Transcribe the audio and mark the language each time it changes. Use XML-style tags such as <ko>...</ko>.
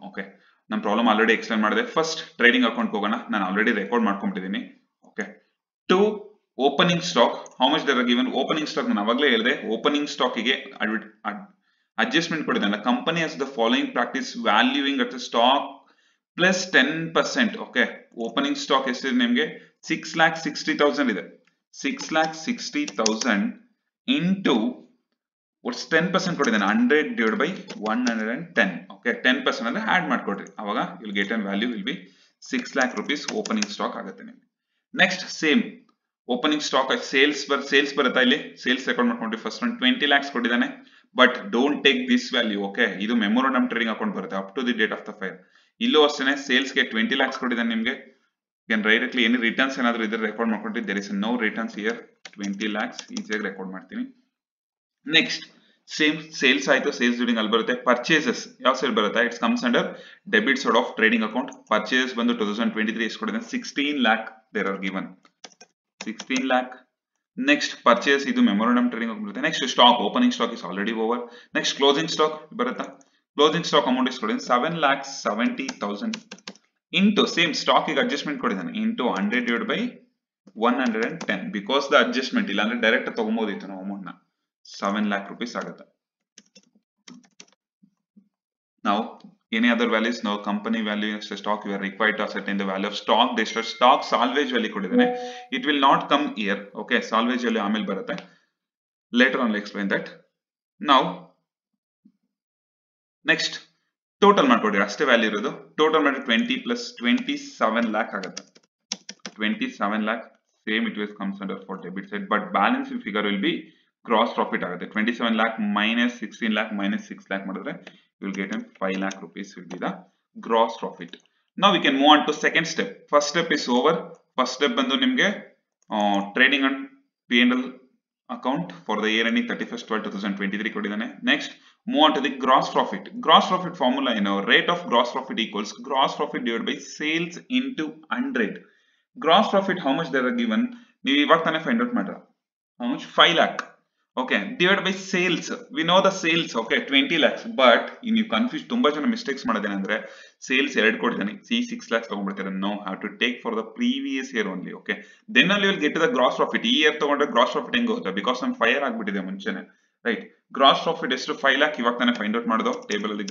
<kn>Okay, ನಾನು problem already explain ಮಾಡಿದೆ. First trading account ಹೋಗೋಣ, ನಾನು ಆಲ್ರೆಡಿ ರೆಕಾರ್ಡ್ ಮಾಡ್ಕೊಂಡಿದ್ದೀನಿ.</kn> <en>Okay, to opening stock how much there are given.</en> <kn>Opening stock ನಾನು ಅವಾಗಲೇ ಹೇಳಿದೆ, ಓಪನಿಂಗ್ ಸ್ಟಾಕಿಗೆ ಅಡ್ಜಸ್ಟ್ಮೆಂಟ್ ಕೊಟ್ಟಿದ್ದಾನೆ.</kn> <en>Company has the following practice valuing at the stock plus 10%.</en> <kn>Okay, opening stock ಎಷ್ಟಿದೆ ನಿಮಗೆ 6,60,000 ಇದೆ.</kn> <en>6,60,000 into what's 10% ಕೊಟ್ಟಿದ್ದಾನೆ 100 divided by 110. Okay, 10% ಅಂದ್ರೆ add ಮಾಡ್ಕೊಡ್ರಿ, ಅವಾಗ you'll get an value will be 6 lakh rupees</en> <kn>opening stock ಆಗುತ್ತೆ ನಿಮಗೆ. Next same opening stock sales ಬರುತ್ತಾ, ಇಲ್ಲಿ ಸೇಲ್ಸ್ ರೆಕಾರ್ಡ್ ಮಾಡ್ಕೊಂಡ್ರಿ. ಫಸ್ಟ್ ಒಂದು</kn> <en>20 lakhs ಕೊಟ್ಟಿದ್ದಾನೆ, but don't take this value.</en> <kn>Okay, ಇದು ಮೆಮೊರಂಡಮ್ ಟ್ರೇಡಿಂಗ್ ಅಕೌಂಟ್ ಬರುತ್ತೆ up to the date of the fire. ಇಲ್ಲೂ ಅಷ್ಟೇ ಸೇಲ್ಸ್ಗೆ 20 lakhs ಕೊಟ್ಟಿದ್ದಾನೆ ನಿಮಗೆ.</kn> <en>can directly any returns</en> <kn>ಏನಾದರೂ ಇದ್ರೆ ರೆಕಾರ್ಡ್ ಮಾಡ್ಕೊಂಡ್ರಿ.</kn> <en>There is no returns here.</en> <kn>20 lakhs ಈಸಿಯಾಗಿ ರೆಕಾರ್ಡ್ ಮಾಡ್ತೀನಿ. ನೆಕ್ಸ್ಟ್ ಸೇಮ್ ಸೇಲ್ಸ್ ಆಯ್ತು, ಸೇಲ್ಸ್ ಡ್ಯೂರಿಂಗ್ ಅಲ್ಲಿ ಬರುತ್ತೆ.</kn> <en>Purchases ಯಾವ side ಬರುತ್ತೆ, it's comes under debit side of trading account. Purchase ಬಂದು 2023 ಎಷ್ಟು ಕೊಟ್ಟಿದೆ 16 lakh there are given 16 lakh.</en> <kn>Next purchase ಇದು ಮೆಮೊರಂಡಮ್ ಟ್ರೇಡಿಂಗ್ ಅಕೌಂಟ್ ಬರುತ್ತೆ. Next stock opening stock is already over. Next closing stock ಬರುತ್ತಾ, closing stock amount ಎಷ್ಟು ಕೊಟ್ಟಿದೆ 7,70,000 into same stock ಈಗ adjustment ಕೊಟ್ಟಿದ್ದಾನೆ into 100 divided by 110</kn> <en>because the adjustment,</en> <kn>ಇಲ್ಲ ಅಂದ್ರೆ direct ತಗೊಂಬೋದಿತ್ತು ನಾವು ಅಮೌಂಟ್ ನ.</kn> <en>7 lakh rupees ಆಗುತ್ತೆ. Now any other values, now company value next stock you are required to ascertain the value of stock. This stock salvage value</en> <kn>ಕೊಟ್ಟಿದ್ದಾನೆ,</kn> <en>it will not come here. Okay, salvage value</en> <kn>ಆಮೇಲೆ ಬರುತ್ತೆ,</kn> <en>later on I'll explain that.</en> <kn>Now next total ಮಾಡ್ಕೊಡಿ, ಅಷ್ಟೇ value ಇರೋದು. Total ಮಾಡಿ 20 plus 27 lakh ಆಗುತ್ತೆ.</kn> <en>27 lakh same it will comes under for debit side, but balancing figure will be gross profit ಆಗುತ್ತೆ. 27 lakh minus 16 lakh minus 6 lakh</en> <kn>ಮಾಡಿದ್ರೆ</kn> <en>you will get 5 lakh rupees will be the gross profit. Now we can move on to second step. First step is over. First step ಬಂದು ನಿಮಗೆ trading and P&L account for the year ending 31st/12/2023 ಕೊಟ್ಟಿದ್ದಾನೆ. Next move on to the gross profit. Gross profit formula ಏನು, rate of gross profit equals gross profit divided by sales into 100. Gross profit how much they are given,</en> <kn>ನೀವು ಇವಾಗ ತಾನೇ find out ಮಾಡ್ರ,</kn> <en>how much 5 lakh. Okay, divided by sales, we know the sales.</en> <kn>Okay, 20 lakhs, but ನೀವು confuse ತುಂಬಾ ಜನ mistakes ಮಾಡೋದೇನಂದ್ರೆ sales 2 ಕೊಟ್ಟಿದ್ದಾನೆ, 6 lakhs ತಗೊಂಡ್ಬಿಡ್ತಾರೆ.</kn> <en>No have to take for the previous year only. Okay, then</en> <kn>ಅಲ್ಲಿ</kn> <en>Will get the gross profit.</en> <kn>ಈ year ತಗೊಂಡ್ರೆ gross profit ಹೆಂಗೆ ಹೋಗುತ್ತೆ, because ನಮ್ ಫೈರ್ ಆಗ್ಬಿಟ್ಟಿದೆ ಮುಂಚೆನೆ, ರೈಟ್. ಗ್ರಾಸ್ ಪ್ರಾಫಿಟ್ ಎಷ್ಟು 5 lakh, ಇವಾಗ ತಾನೇ ಫೈಂಡ್ ಔಟ್ ಮಾಡೋದು ಟೇಬಲ್ ಅಲ್ಲಿ.</kn>